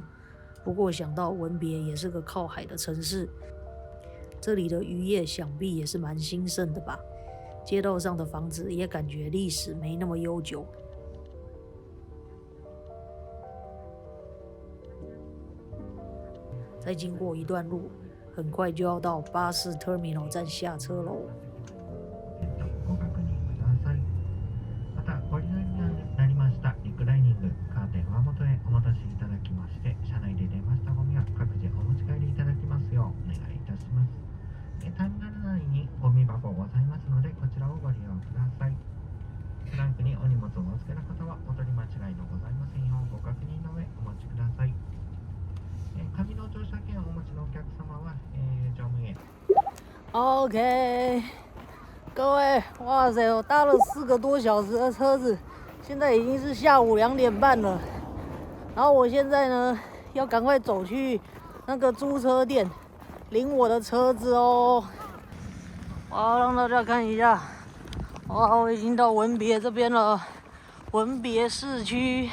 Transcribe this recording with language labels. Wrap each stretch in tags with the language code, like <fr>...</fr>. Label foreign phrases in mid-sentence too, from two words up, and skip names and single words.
<zh>不过想到文别也是个靠海的城市，这里的渔业想必也是蛮兴盛的吧。街道上的房子也感觉历史没那么悠久。再经过一段路，很快就要到</zh> <en>巴士 Terminal</en> <zh>站下車咯。</zh> <ja>ターミナル内にゴミ箱ございますので、こちらをご利用ください。トランクにお荷物をお預けの方はお取り間違いのございませんようご確認の上お持ちください。紙の乗車券をお持ちのお客様は、乗務員。</ja> <en>OK，</en> <zh>各位，哇塞，我搭了4个多小时的车子，现在已经是下午2点半了。然后我现在呢，要赶快走去那个租车店领我的车子哦。哇，让大家看一下，哇，我已经到文别这边了，文别市区。</zh>